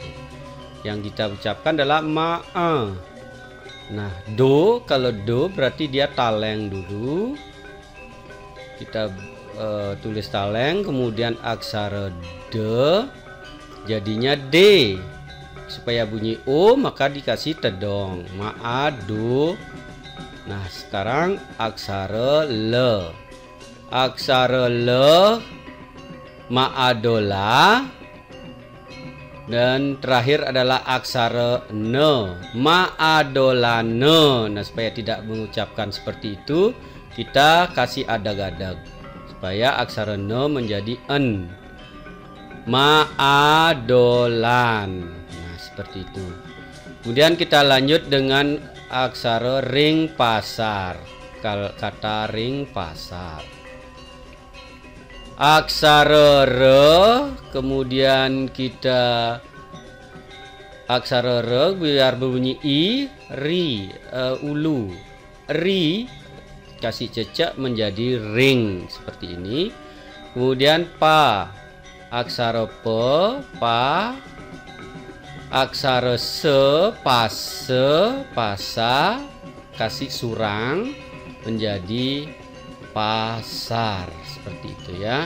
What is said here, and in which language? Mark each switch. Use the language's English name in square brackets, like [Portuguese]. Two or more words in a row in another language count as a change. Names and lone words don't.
[Indonesian] Yang kita ucapkan adalah ma. Nah, do, kalau do berarti dia taleng dulu. Kita tulis taleng, kemudian aksara D jadinya D. Supaya bunyi O maka dikasih tedong, maado. Nah, sekarang aksara L. Aksara L, maadola. Dan terakhir adalah aksara N, maadolane. Nah, supaya tidak mengucapkan seperti itu, kita kasih adag-adag supaya aksara N menjadi N, maadolan. Nah, seperti itu. Kemudian kita lanjut dengan aksara [Balinese] ring pasar. [Indonesian] Kata [Balinese] ring pasar. [Indonesian] Aksara R, kemudian kita aksara R biar berbunyi I, ri, ulu, ri, kasih cecak menjadi ring seperti ini. Kemudian pa, aksara P, pa, aksara se, pase, pasa, kasih surang menjadi pasar, seperti itu ya.